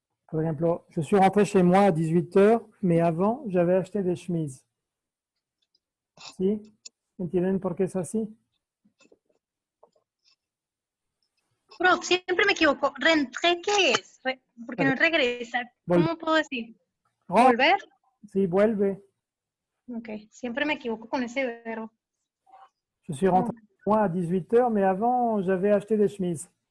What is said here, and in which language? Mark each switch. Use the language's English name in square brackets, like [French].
[French] Par exemple, je suis rentré chez moi à 18h, mais avant, j'avais acheté des chemises. [Spanish] ¿Sí? ¿Entienden por qué es así? Bro, siempre me equivoco. ¿Rentré qué es? Porque no es regresar. ¿Cómo puedo decir? Oh, ¿Volver? sí, vuelve. Ok. Siempre me equivoco con ese verbo. [French] Je suis rentré chez moi à 18h, mais avant, j'avais acheté des chemises.